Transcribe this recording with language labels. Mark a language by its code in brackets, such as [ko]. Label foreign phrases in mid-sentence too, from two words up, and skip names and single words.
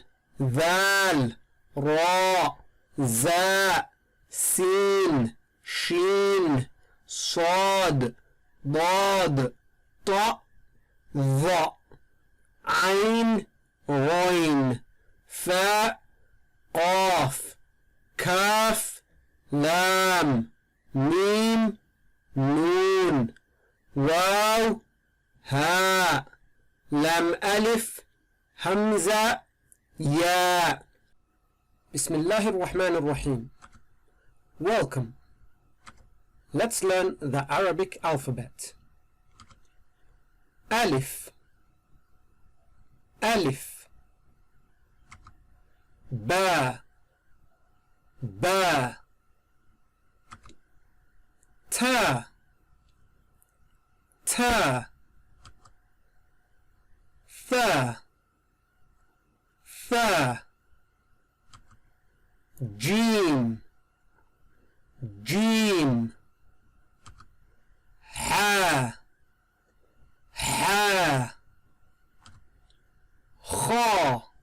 [ar] ذال راء زاء سين شين صاد ضاد طاء ظاء عين غين فاء قاف كاف لام ميم نون واو هاء لام ألف همزة ياء. بسم الله الرحمن الرحيم. [en] Welcome. Let's learn the Arabic alphabet. [ar] ألف ألف با با تا تا ثا ثا جيم جيم حا حا خا